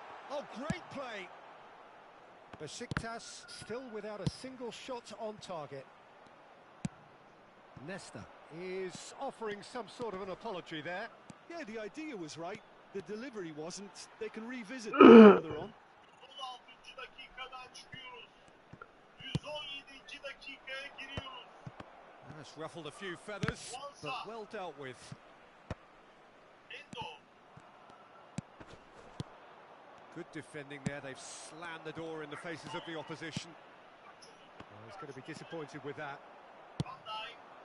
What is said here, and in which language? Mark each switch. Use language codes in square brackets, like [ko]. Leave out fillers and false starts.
[en] Oh, great play! Besiktas still without a single shot on target. Nesta is offering some sort of an apology there. Yeah, the idea was right. The delivery wasn't. They can revisit further on. [tr] 16 dakikadan çıkıyoruz. 117. dakikaya giriyoruz. [en] That's ruffled a few feathers, but well dealt with. Endo. Good defending there. They've slammed the door in the faces of the opposition. Well, he's going to be disappointed with that. Van Dijk.